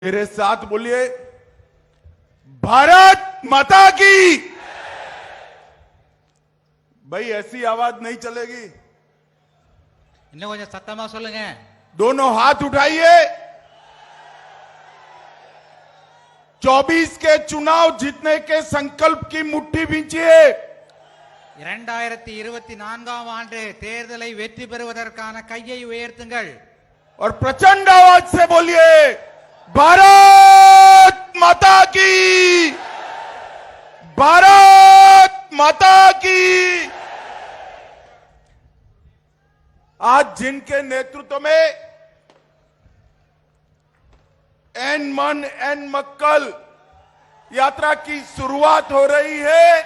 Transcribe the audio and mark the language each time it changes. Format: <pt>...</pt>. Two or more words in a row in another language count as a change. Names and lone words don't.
<hi>मेरे साथ बोलिए, भारत माता की। भाई ऐसी आवाज नहीं चलेगी।</hi> <ta>இன்னும் கொஞ்சம் சத்தமா சொல்லுங்க.</ta> <hi>दोनों हाथ उठाइए। 24 के चुनाव जीतने के संकल्प की मुट्ठी बींचिए।</hi> <ta>2024ஆம் ஆண்டு தேர்தலை வெற்றி பெறுவதற்கான கையை உயர்த்துங்கள்.</ta> <hi>और प्रचंड आवाज से बोलिए, भारत माता की, भारत माता की। आज जिनके नेतृत्व में एन मन एन मक्कल यात्रा की शुरुआत हो रही है,</hi>